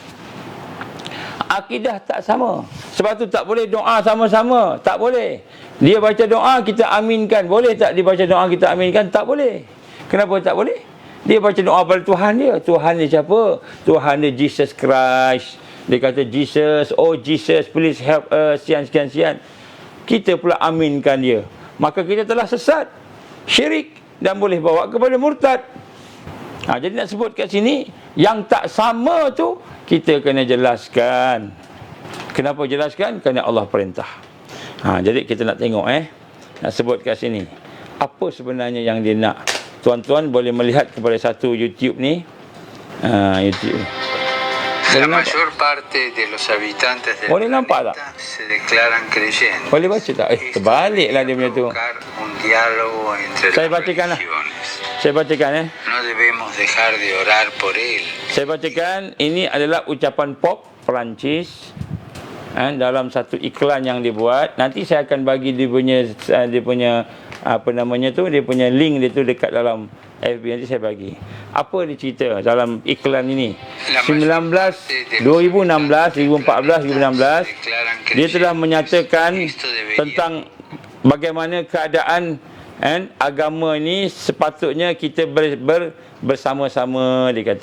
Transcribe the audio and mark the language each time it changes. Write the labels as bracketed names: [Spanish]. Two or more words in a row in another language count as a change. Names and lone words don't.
[Malay] Sebab tu tak boleh doa sama-sama. Tak boleh. Dia baca doa, kita aminkan. Boleh tak dia baca doa, kita aminkan? Tak boleh. Kenapa tak boleh? Dia baca doa pada Tuhan dia. Tuhan dia siapa? Tuhan dia Jesus Christ. Dia kata [English] Jesus, oh Jesus, please help us, [Malay] sekian. Kita pula aminkan dia. Maka kita telah sesat, syirik, dan boleh bawa kepada murtad. Jadi nak sebut kat sini, yang tak sama tu kita kena jelaskan. Kenapa jelaskan? Kerana Allah perintah. Jadi kita nak tengok nak sebut kat sini, apa sebenarnya yang dia nak. Tuan-tuan boleh melihat kepada satu YouTube ni. YouTube. [Spanish] La mayor parte de los habitantes del planeta se declaran creyentes. [Malay] Boleh baca tak? Terbaliklah dia punya tu. [Spanish] Un diálogo entre las religiones. [Malay] Saya bacakan [Spanish] No debemos dejar de orar por él. [Malay] Saya bacakan, ini adalah ucapan pop Perancis dalam satu iklan yang dibuat. Nanti saya akan bagi dia punya apa namanya tu, dia punya link dia tu dekat dalam FB, nanti saya bagi. Apa dia cerita dalam iklan ini? 2016, 2014, 2016 dia telah menyatakan tentang bagaimana keadaan agama ini sepatutnya kita bersama-sama, dia kata.